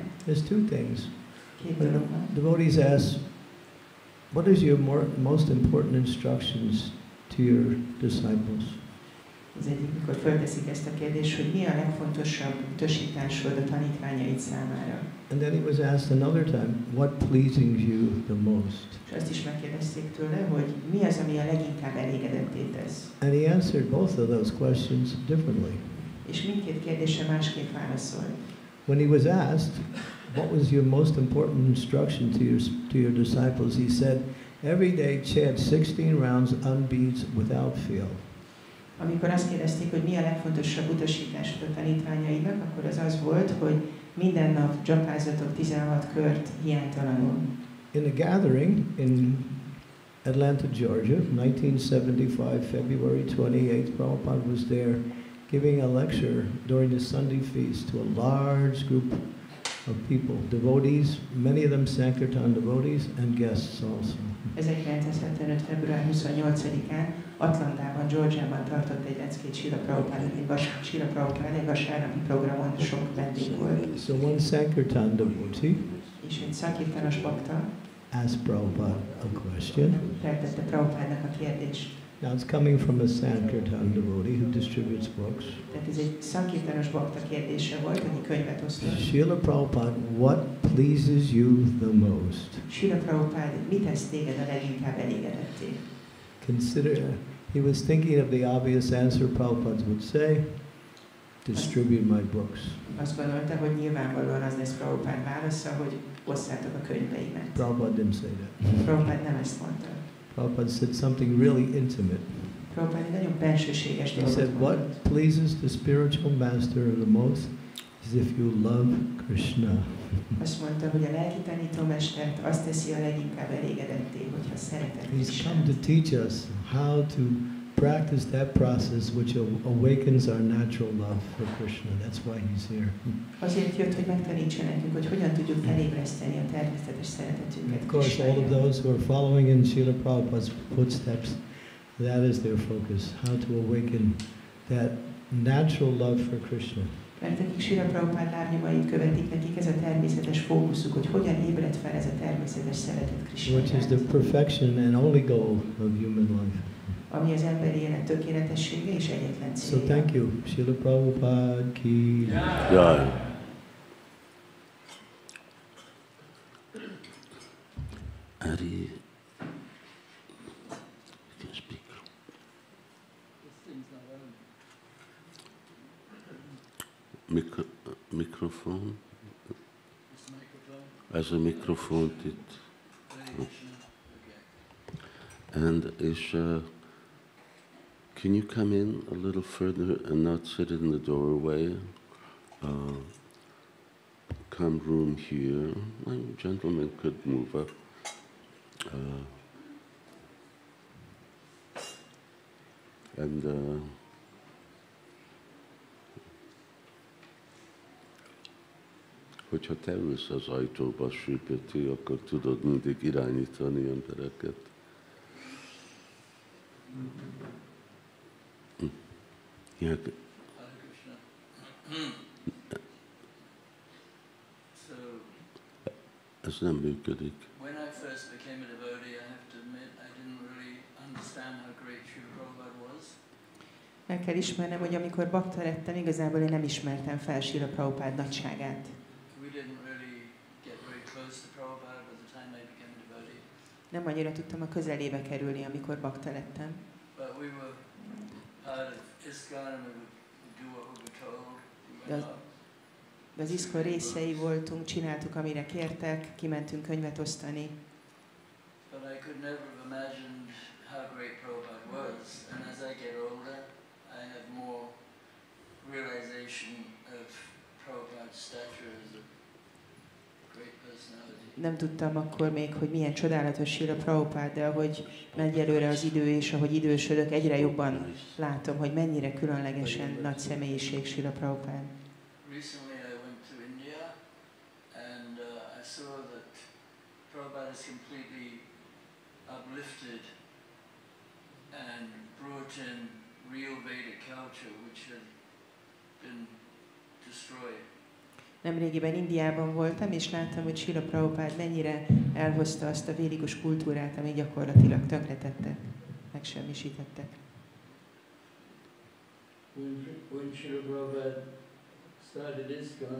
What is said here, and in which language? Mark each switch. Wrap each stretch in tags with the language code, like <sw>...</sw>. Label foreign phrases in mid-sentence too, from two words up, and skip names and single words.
<en>There's two things.</en> <hu>Két dolog van.</hu> <en>Devotees ask, what is your most important instructions to your disciples?</en> <hu>Az egyik, mikor fölteszik ezt a kérdést, hogy mi a legfontosabb utasításod a tanítványaid számára.</hu> <en>And then he was asked another time, what pleases you the most?</en> <hu>És azt is megkérdezték tőle, hogy mi az, ami a leginkább elégedetté tesz.</hu> <en>And he answered both of those questions differently.</en> <hu>És mindkét kérdésre másképp válaszolt.</hu> <en>When he was asked, what was your most important instruction to your disciples, he said, every day chant 16 rounds unbeads without fail.</en> <hu>Amikor azt kérdezték, hogy mi a legfontosabb utasításod a tanítványaidnak, akkor az az volt, hogy minden nap dzsapázzatok 16 kört hiánytalanul.</hu> <en>In a gathering in Atlanta, Georgia, 1975, February 28th, Prabhupada was there giving a lecture during the Sunday feast to a large group of people, devotees, many of them Sankirtan devotees, and guests also.</en> <hu>1975. február 28-án Atlantában, Georgiában tartott egy leckét Srila Prabhupada egy vasárnapi programon, sok vendég volt.</hu> <en>So one Sankirtan devotee</en> <hu>És egy szakirtanos bakta</hu> <en>asked Prabhupada a question.</en> <hu>feltette Prabhupádnak a kérdést.</hu> <en>Now it's coming from a Sankirtan devotee who distributes books.</en> <hu>Tehát ez egy szakirtanos bakta kérdése volt, aki könyvet osztott.</hu> <en>Srila Prabhupada, what pleases you the most?</en> <hu>Srila Prabhupada, mit tesz téged a leginkább elégedetté?</hu> <en>Consider, he was thinking of the obvious answer Prabhupada would say, distribute my books.</en> <hu>Azt gondolta, hogy nyilvánvalóan az lesz Prabhupada válasza, hogy osszátok a könyveimet.</hu> <en>Prabhupada didn't say that.</en> <hu>Prabhupada nem ezt mondta.</hu> <en>Prabhupada said something really intimate.</en> <hu>Prabhupada egy nagyon bensőséges</hu> <en>He</en> <hu>dolgot</hu> <en>said, what</en> <hu>mondott.</hu> <en>pleases the spiritual master the most is if you love Krishna.</en> <hu>Azt mondta, hogy a lelki tanítómestert azt teszi a leginkább elégedetté, hogyha szereted</hu> <en>He's come to</en> <hu>Krishnát.</hu> <en>teach us how to practice that process which awakens our natural love for Krishna. That's why he's here.</en> <hu>Azért jött, hogy megtanítsa nekünk, hogy hogyan tudjuk felébreszteni a természetes szeretetünket</hu> <en>Of course, all of</en> <hu>Krishnáért.</hu> <en>those who are following in Srila Prabhupada's footsteps, that is their focus, how to awaken that natural love for Krishna.</en> <hu>Mert akik Srila Prabhupada lábnyomait követik, nekik ez a természetes fókuszuk, hogy hogyan ébred fel ez a természetes szeretet Krishna</hu> <en>Which is the</en> <hu>iránt,</hu> <en>perfection and only goal of human life.</en> <hu>ami az emberi élet tökéletessége és egyetlen</hu> <en>So</en> <hu>célja.</hu> <en>thank you, Srila Prabhupada ki. Jai. Ari, you can speak.</en> <hu>Mikrofon? Ez a mikrofont itt.</hu> <en>And can you come in a little further and not sit in the doorway? Come room here. My gentleman could move up.</en> <hu>Hogyha te ülsz az ajtóba, Sripati, akkor tudod mindig irányítani embereket.</hu> <en>Yeah.</en> <hu>Ez nem működik.</hu> <en>When I first became a devotee, I have to admit, I didn't really understand how great Srila Prabhupada was.</en> <hu>El kell ismernem, hogy amikor bakta lettem, igazából én nem ismertem fel Srila Prabhupada nagyságát.</hu> <en>We didn't really get very close to Prabhupada by the time I became a devotee.</en> <hu>Nem annyira tudtam a közelébe kerülni, amikor bakta lettem.</hu> <en>But we were part of ISKCON and we would do what we were told. We went out.</en> <hu>De az ISKCON részei voltunk, csináltuk, amire kértek, kimentünk könyvet osztani.</hu> <en>But I could never have imagined how great Prabhupada was. And as I get older, I have more realization of Prabhupada's stature as a great personality.</en> <hu>Nem tudtam akkor még, hogy milyen csodálatos Srila Prabhupada, de ahogy megy előre az idő, és ahogy idősödök, egyre jobban látom, hogy mennyire különlegesen nagy személyiség Srila Prabhupada.</hu> <en>Recently I went to India and I saw that Prabhupada is completely uplifted and brought in real Vedic culture which had been destroyed.</en> <hu>Nemrégiben Indiában voltam, és láttam, hogy Srila Prabhupada mennyire elhozta azt a védikus kultúrát, ami gyakorlatilag tönkretettek, megsemmisítettek.</hu> <en>When Srila Prabhupada started ISKCON,</en>